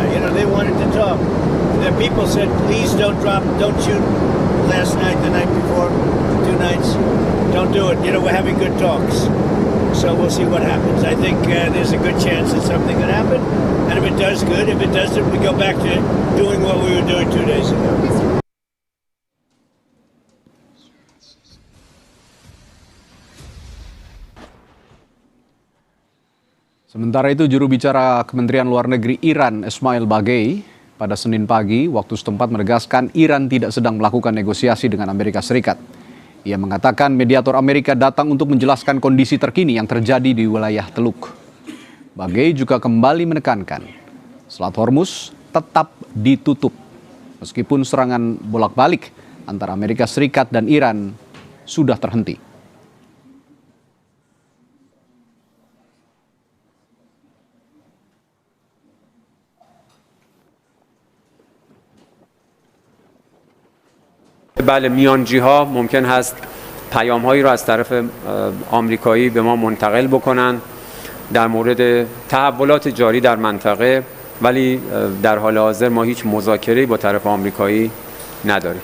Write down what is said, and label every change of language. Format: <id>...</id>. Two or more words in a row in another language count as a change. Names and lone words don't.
<en>You know, they wanted to talk. The people said, please don't shoot last night, the night before, 2 nights. Don't do it. You know, we're having good talks. So we'll see what happens. I think there's a good chance that something could happen. And if it does, good. If it doesn't, we go back to doing what we were doing 2 days ago.</en> <id>Sementara itu, juru bicara Kementerian Luar Negeri Iran, Ismail Baghei, pada Senin pagi waktu setempat menegaskan Iran tidak sedang melakukan negosiasi dengan Amerika Serikat. Ia mengatakan mediator Amerika datang untuk menjelaskan kondisi terkini yang terjadi di wilayah Teluk. Baghei juga kembali menekankan Selat Hormuz tetap ditutup meskipun serangan bolak-balik antara Amerika Serikat dan Iran sudah terhenti.</id> <fa>بله میانجی ها ممکن هست پیام هایی را از طرف آمریکایی به ما منتقل بکنن در مورد تحولات جاری در منطقه، ولی در حال حاضر ما هیچ مذاکره‌ای با طرف آمریکایی نداریم.</fa>